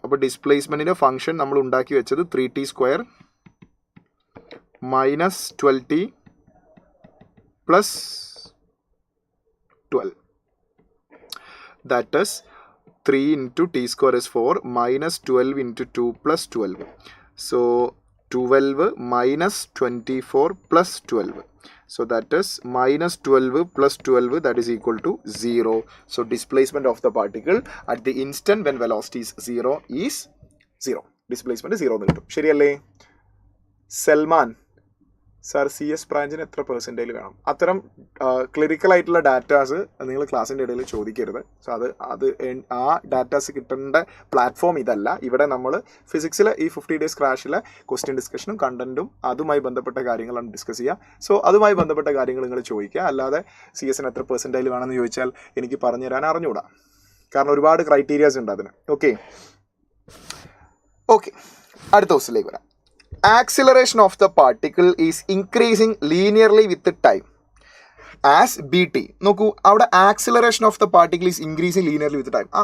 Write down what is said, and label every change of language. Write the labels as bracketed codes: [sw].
[ml] അപ്പോൾ ഡിസ്പ്ലേസ്മെന്റിന്റെ ഫംഗ്ഷൻ നമ്മൾ ഉണ്ടാക്കി വെച്ചത് 3t² minus 12t plus 12. [en] That is 3 × t² is 4 minus 12 × 2 plus 12. So 12 minus 24 plus 12. So that is minus 12 plus 12, that is equal to 0. So displacement of the particle at the instant when velocity is 0 is 0. Displacement is 0 [ml] എന്ന് കിട്ടും. ശരിയല്ലേ? Salman sir, CS ബ്രാഞ്ചിന് എത്ര percentage വേണം? അത്തരം clinical ആയിട്ടുള്ള datas നിങ്ങൾ ക്ലാസ്സിൻ്റെ ഇടയിൽ ചോദിക്കരുത്. സോ ആ ഡാറ്റാസ് കിട്ടേണ്ട പ്ലാറ്റ്ഫോം ഇതല്ല. ഇവിടെ നമ്മൾ ഫിസിക്സിലെ ഈ 50 days ക്രാഷിലെ ക്വസ്റ്റ്യൻ ഡിസ്കഷനും കണ്ടന്റും അതുമായി ബന്ധപ്പെട്ട കാര്യങ്ങളാണ് ഡിസ്കസ് ചെയ്യുക. സോ അതുമായി ബന്ധപ്പെട്ട കാര്യങ്ങൾ നിങ്ങൾ ചോദിക്കുക. അല്ലാതെ CS എത്ര പെർസെൻറ്റേജ് വേണമെന്ന് ചോദിച്ചാൽ എനിക്ക് പറഞ്ഞു തരാൻ അറിഞ്ഞുകൂടാ. കാരണം ഒരുപാട് ക്രൈറ്റീരിയാസ് ഉണ്ട് അതിന്. ഓക്കെ, അടുത്ത ക്വസ്റ്റ്യനിലേക്ക് വരാം. [en] Acceleration of the particle is increasing linearly with time as bt. [ml] നോക്കൂ, അവിടെ [en] Acceleration of the particle is increasing linearly with time.